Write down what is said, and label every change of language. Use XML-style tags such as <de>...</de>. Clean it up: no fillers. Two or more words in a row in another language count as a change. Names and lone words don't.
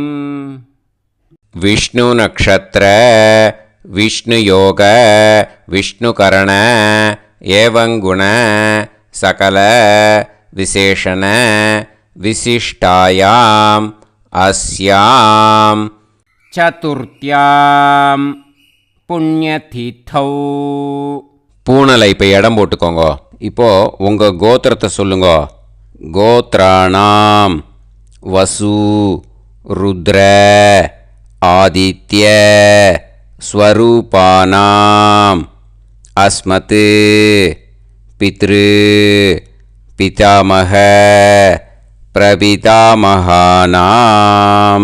<sa>विष्णु नक्षत्र विष्णु योग विष्णुकरण एवं गुण सकल विशेषण विशिष्टायाम् अस्याम् चतुर्थ्यां पुण्यतिथौ.</sa> <ta>பூனலை இப்போ இடம் போட்டுக்கோங்க. இப்போது உங்கள் கோத்திரத்தை சொல்லுங்க.</ta> <sa>கோத்ராணாம் வசு ருத்ர ஆதித்ய ஸ்வரூபானாம் அஸ்மத் பித்ரு பிதாமக பிரபிதாமகானாம்.</sa>